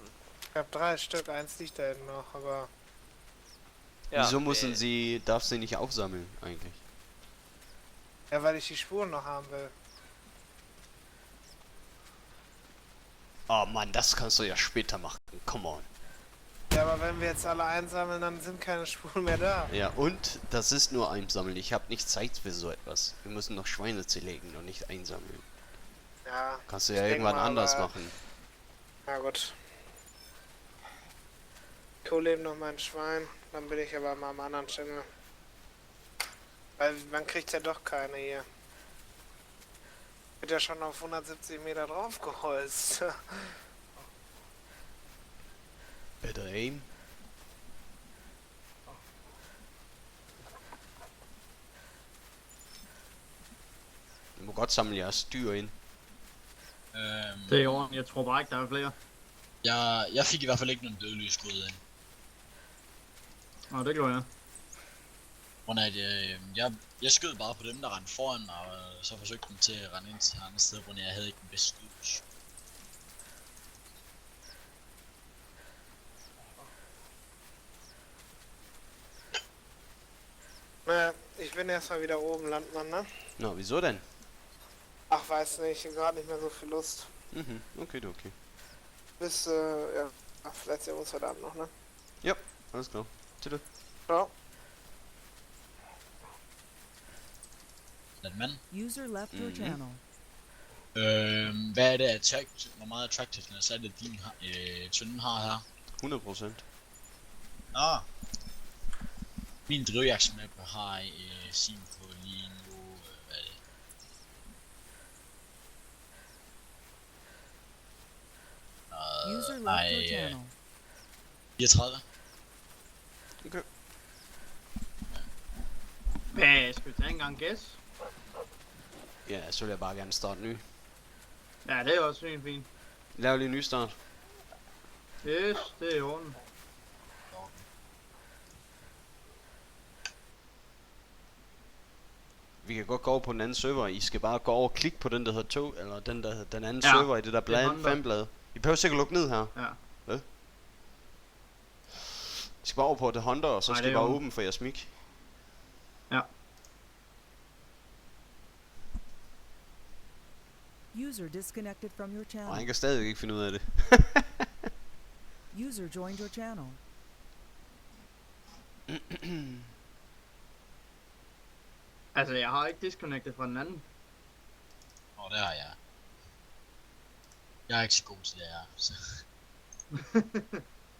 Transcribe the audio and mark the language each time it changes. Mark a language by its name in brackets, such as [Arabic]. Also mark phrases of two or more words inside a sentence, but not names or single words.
[German] Ich hab 3 Stück, eins liegt da hinten noch, aber... Ja, Wieso darf sie nicht aufsammeln eigentlich? Ja, weil ich die Spuren noch haben will. Oh Mann, das kannst du ja später machen. [English] Come on. [German] Ja, aber wenn wir jetzt alle einsammeln, dann sind keine Spuren mehr da. Ja, und das ist nur einsammeln. Ich habe nicht Zeit für so etwas. Wir müssen noch Schweine zerlegen und nicht einsammeln. Ja, Kannst du ja Ich denk irgendwann mal, anders aber- machen. na gut. Ich hole eben noch mein Schwein, dann bin ich aber mal am anderen Channel. Weil man kriegt ja doch keine hier. Wird ja schon auf 170 Meter draufgeholzt. [English] Better aim. [Danish] I må godt samle jeres dyr ind. Det er i orden. Jeg tror bare ikke, der er flere. Jeg fik i hvert fald ikke nogen dødløsskud ind. Nå, det gjorde jeg. Grund af at jeg skød bare på dem, der rendte foran mig, og så forsøgte dem til at rende ind til andre steder, hvor jeg havde ikke den bedste skydelse. [German] Na, ich bin erstmal wieder oben, Landmann, ne? Nå, wieso denn? Ach, weiß nicht, gerade nicht mehr so viel Lust. Mhm, okay. Bis, ja, ach, vielleicht sehen wir uns heute Abend noch, ne? Ja, alles klar. [Danish] Til Ciao. Landmand. [English] User left your channel. [Danish] Hvad er det hvor meget attractiveness er det din tynde har her? 100%. Nå. Min drivjagtsmap har sin på lige nu, hvad er det? [English] User left your channel. [Danish] 34. Okay. Hvad, skal vi tage en gang gæs? Ja, så vil jeg bare gerne starte ny. Ja, det er også fint. Lav lige en ny start. Yes, det er i orden. Vi kan godt gå over på den anden server. I skal bare gå over og klikke på den, der hedder tog, eller den, der hedder den anden Ja, server i det der det er Honda. fanblad. I behøver sikkert lukke ned her. Ja. I skal bare over på det Honda, og så Nej, skal det I er bare jo- åbne for jeres mic. Ja. [English] User disconnected from your Og han channel. [Danish] kan stadig ikke finde ud af det. [English] User joined your channel. [Danish] Altså, jeg har ikke disconnected fra den anden. Nå, det har jeg. Jeg er ikke så god til det her, så.